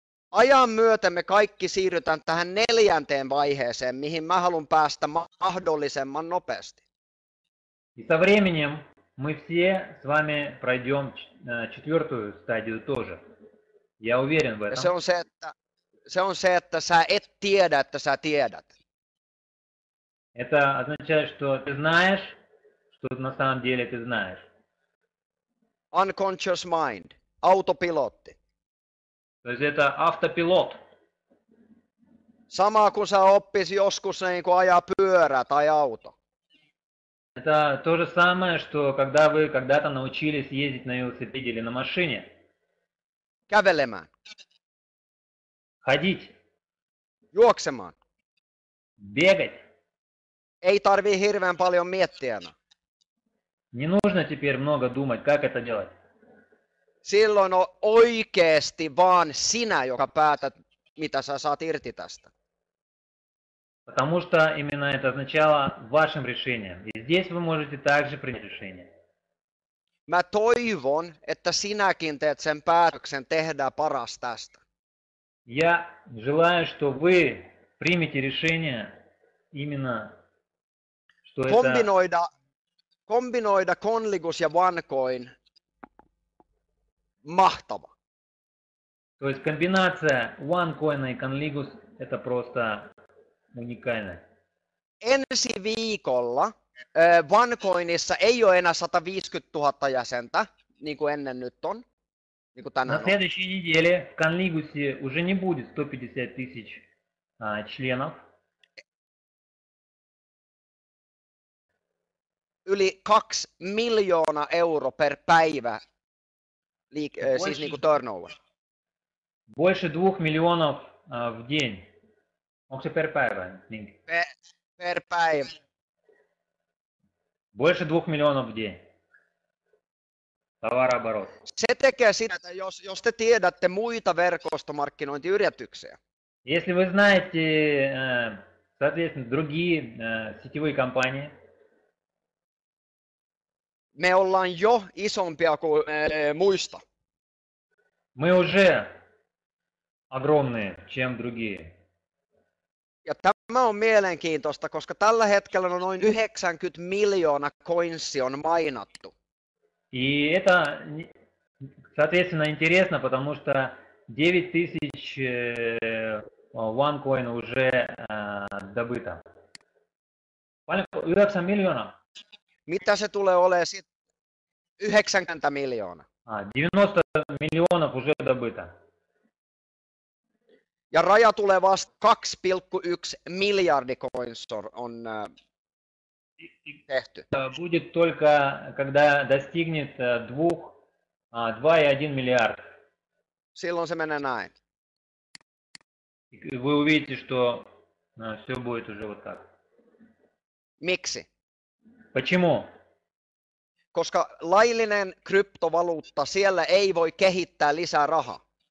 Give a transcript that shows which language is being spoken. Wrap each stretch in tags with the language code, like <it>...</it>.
<fi>Ajan myötä me kaikki siirrytään tähän 4. vaiheeseen, mihin mä haluan päästä mahdollisimman nopeasti.</fi> <ru>И со временем мы все с вами пройдем 4-ю стадию тоже. Я уверен в этом.</ru> <fi>Se on se, että sä et tiedä, että sä tiedät.</fi> <ru>Это означает, что ты знаешь, что на самом деле ты знаешь.</ru> <en>Unconscious mind, autopilotti.</en> <ru>То есть это автопилот.</ru> <fi>Sama kuin sä oppis joskus niin kuin ajaa pyörä tai auto.</fi> <ru>Это то же самое, что когда вы когда-то научились ездить на велосипеде или на машине.</ru> <fi>Kävelemään.</fi> <ru>Ходить.</ru> <fi>Juoksemaan.</fi> <ru>Бегать.</ru> <fi>Ei tarvii hirveän paljon miettiä enää.</fi> <ru>Не нужно теперь много думать, как это делать.</ru> <fi>Silloin on oikeesti vaan sinä, joka päätät, mitä sä saat irti tästä.</fi> <ru>Потому что именно это означало вашим решением. И здесь вы можете также принять решение.</ru> <fi>Mä toivon, että sinäkin teet sen päätöksen, tehdään paras tästä.</fi> <ru>Я желаю, что вы примете решение именно, что это...</ru> <fi>Kombinoida Conligus ja OneCoin. Mahtava.</fi> <ru>То есть комбинация OneCoin и Conligus это просто уникально.</ru> <fi>Ensi viikolla OneCoinissa ei ole enää 150 000 jäsentä, niin kuin ennen nyt on. Niin kuin tänään</fi> <ru>На следующей неделе в Conligus'е уже не будет 150 тысяч членов.</ru> <fi>Yli 2 miljoonaa € per päivä, siis niin kuin turnover.</fi> <ru>Больше 2 миллионов в день.</ru> <fi>Onko se per päivä? Per päivä.</fi> <ru>Больше 2 миллионов в день. Товарооборот.</ru> <fi>Se tekee sitä, että jos te tiedätte muita verkostomarkkinointiyrityksiä.</fi> <ru>Если вы знаете, соответственно, другие сетевые компании.</ru> <fi>Me ollaan jo isompia kuin muista.</fi> <ru>Мы уже огромные, чем другие.</ru> <fi>Ja tämä on mielenkiintoista, koska tällä hetkellä on noin 90 miljoonaa coinsia on mainattu.</fi> <ru>И это, соответственно, интересно, потому что 9000 OneCoin уже добыто.</ru> <fi>9 miljoonaa. Mitä se tulee olemaan sitten? 90 miljoonaa.</fi> <ru>90 миллионов уже добыто.</ru> <fi>Ja raja tulee vasta 2,1 miljardi coins on tehty.</fi> <ru>Будет только, когда достигнет 2,1 миллиард.</ru> <fi>Silloin se menee näin.</fi> <ru>Вы увидите, что все будет уже вот так.</ru> <fi>Miksi?</fi> <ru>Почему?</ru> <fi>Koska laillinen kryptovaluutta, siellä ei voi kehittää lisää rahaa.</fi>